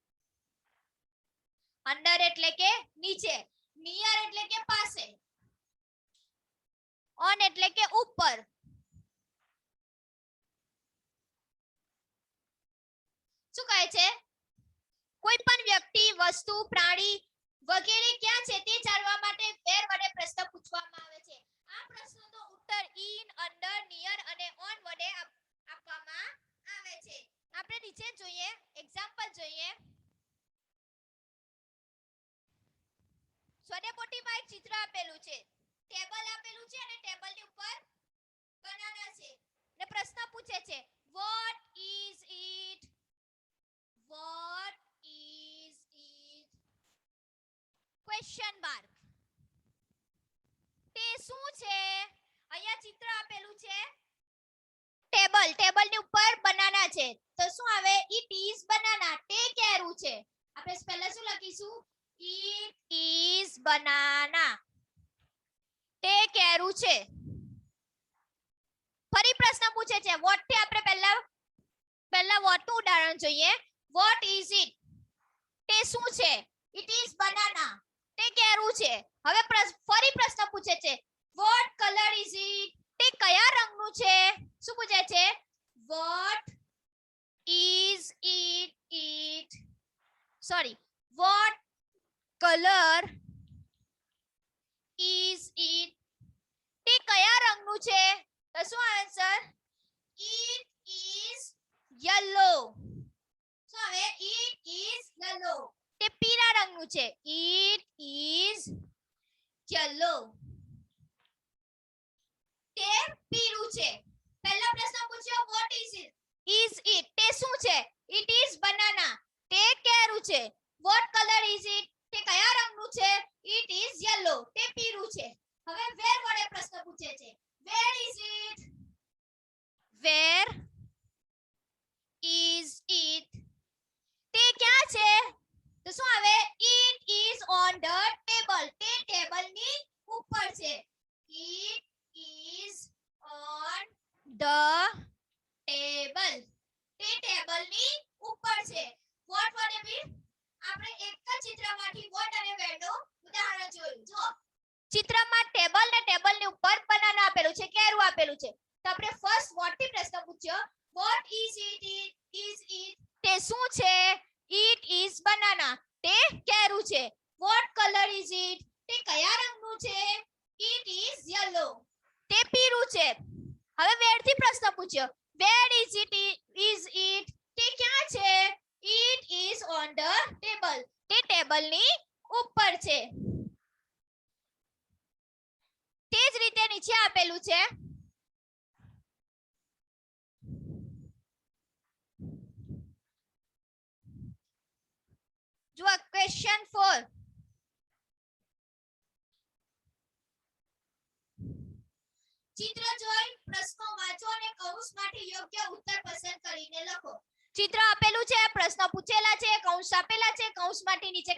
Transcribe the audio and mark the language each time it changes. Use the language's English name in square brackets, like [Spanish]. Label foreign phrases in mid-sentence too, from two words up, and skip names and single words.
[Gujarati] અંડર એટલે કે નીચે નિયર એટલે કે પાસે ઓન એટલે કે ઉપર શું કહે છે કોઈ પણ વ્યક્તિ વસ્તુ પ્રાણી વગેરે ક્યાં છે તે જાણવા માટે વેર વડે પ્રશ્ન પૂછવામાં આવે છે આ પ્રશ્નનો ઉત્તર [English] in under near [Gujarati] અને ઓન વડે આપવામાં આવે છે આપણે નીચે જોઈએ એક્ઝામ્પલ જોઈએ સ્વદેપોટીમાં એક ચિત્ર આપેલું છે ટેબલ આપેલું છે અને ટેબલની ઉપર બનાના છે ને પ્રશ્ન પૂછે છે [English] what is it question mark [Gujarati] તે શું છે અહીંયા ચિત્ર આપેલું છે ટેબલની ઉપર બનાના છે તો શું આવે [English] it is banana [Gujarati] તે કેરું છે આપણે પહેલા શું લખીશું [English] it is banana [Gujarati] તે કેરું છે ફરી પ્રશ્ન પૂછે છે what થી આપણે પહેલા what નું ઉદાહરણ જોઈએ [English] what is it [Gujarati] તે શું છે [English] it is banana [Gujarati] તે કેરું છે હવે ફરી પ્રશ્ન પૂછે છે [English] what color is it [Gujarati] તે કયા રંગનું છે શું પૂછે છે [English] what is what color is it [Gujarati] તે કયા રંગનું છે તો શું આન્સર [English] it is yellow [Gujarati] શું આવે [English] it is yellow [Gujarati] તે પીળા રંગનું છે [English] it is yellow [Gujarati] તે પીળું છે પહેલા પ્રશ્ન પૂછ્યો [English] what is it [Gujarati] તે શું છે [English] it is banana [Gujarati] તે કેરું છે [English] what color is it [Gujarati] તે કયા રંગનું છે [English] it is yellow [Gujarati] તે પીળું છે હવે where વડે પ્રશ્ન પૂછે છે [English] where is it [Gujarati] તે ક્યાં છે તો શું આવે [English] it is on the table [Gujarati] તે ટેબલની ઉપર છે [English] it is on the table [Gujarati] તે ટેબલની ઉપર છે what વડે બી આપણે એક જ ચિત્રમાંથી what અને where નું ઉદાહરણ જોયું જો ચિત્રમાં ટેબલ ને ટેબલની ઉપર બનાના આપેલું છે કેરું આપેલું છે તો આપણે ફર્સ્ટ what થી પ્રશ્ન પૂછ્યો [English] what is it [Gujarati] તે શું છે [English] it is banana [Gujarati] તે કેરું છે [English] what color is it [Gujarati] તે કયા રંગનું છે [English] it is yellow [Gujarati] તે પીળું છે હવે where થી પ્રશ્ન પૂછ્યો [English] where is it [Gujarati] તે ક્યાં છે [English] it is on the table [Gujarati] તે ટેબલની ઉપર છે તે જ રીતે નીચે આપેલું છે જો ક્વેશ્ચન 4 ચિત્ર જોઈ પ્રશ્નો વાંચો અને કૌંસમાંથી યોગ્ય ઉત્તર પસંદ કરીને લખો ચિત્ર આપેલું છે પ્રશ્નો પૂછેલા છે કૌંસ આપેલા છે કૌંસમાંથી નીચે